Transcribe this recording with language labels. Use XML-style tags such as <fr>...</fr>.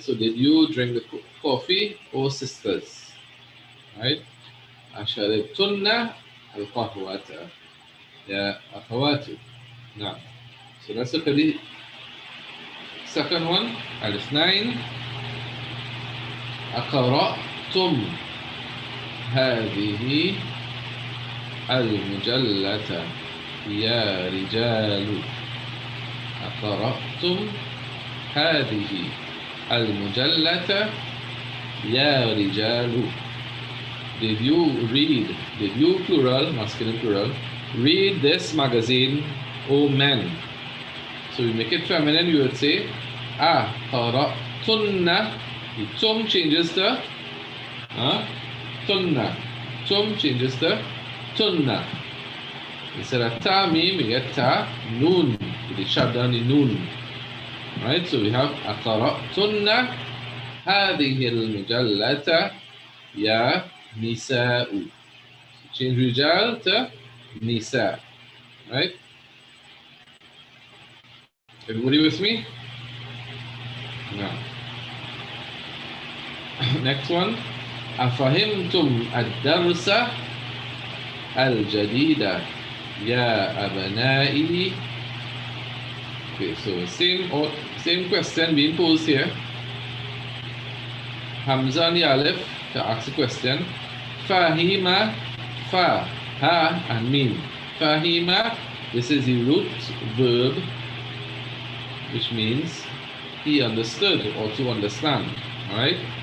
<en>So did you drink the coffee, O sisters? Right?</en> <ar>Asharibtunna al-qahwata ya akhawatu.</ar> <en>Now, so let's look at the second one, Alif 9.</en> <ar>أقرأتم هذه المجلة يا رجال. أقرأتم هذه المجلة يا رجال.</ar> <en>Did you read, did you plural, masculine plural, read this magazine, O men? So we make it feminine, we would say قرأتن. The tum changes to tunna. Tum changes to tunna. Instead of ta mim, we get ta noon. We shut down the noon. Right? So we have</en> <ar>أقرأتن هذه المجلة يا نساء.</ar> <en>Change rijal to nisa. Right? Everybody with me? No. Next one.</en> <ar>أفهمتم الدرس الجديد يا أبنائي.</ar> <en>Okay, so same question being posed here. Hamza and the Aleph to ask a question. Fahima, fa, ha, and mim. Fahima, this is the root verb, which means he understood or to understand. Alright?</en>